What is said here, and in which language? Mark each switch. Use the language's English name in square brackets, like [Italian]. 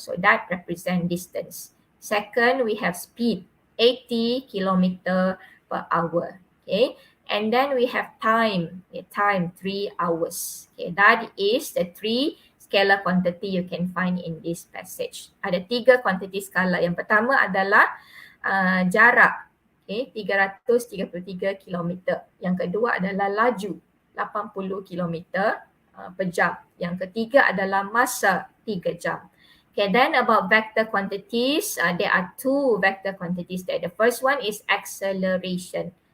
[English] So that represents distance. Second, we have speed 80 kilometer per hour. Okay, and then we have time. Okay, time 3 hours. Okay, that is the three scalar quantity you can find in this passage. [Malay] Ada tiga kuantiti skala. Yang pertama adalah jarak. Okay, 333 km. Yang kedua adalah laju 80 km per jam. Yang ketiga adalah masa 3 jam. [English] Okay, then about vector quantities, there are two vector quantities there. The first one is acceleration.